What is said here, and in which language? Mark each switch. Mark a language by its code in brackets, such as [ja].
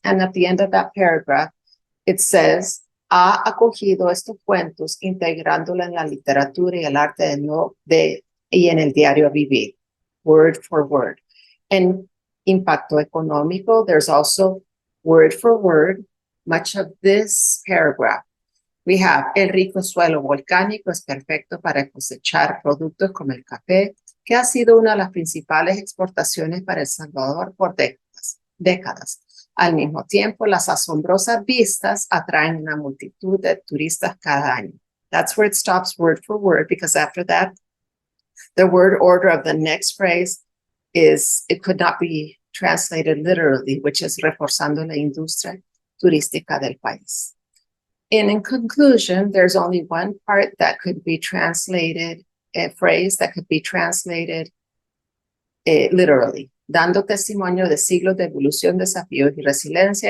[en] And at the end of that paragraph, it says, [es] ha acogido estos cuentos integrándola en la literatura y el arte y en el diario vivir, [en] word for word. And [es] impacto económico, [en] there's also word for word, much of this paragraph. We have, [es] el rico suelo volcánico es perfecto para cosechar productos como el café, que ha sido una de las principales exportaciones para El Salvador por décadas. Al mismo tiempo, las asombrosas vistas atraen una multitud de turistas cada año. [en] That's where it stops word for word, because after that, the word order of the next phrase is, it could not be translated literally, which is [es] reforzando la industria turística del país. [en] And in conclusion, there's only one part that could be translated, a phrase that could be translated literally. [es] dando testimonio de siglos de evolución, desafíos y resiliencia.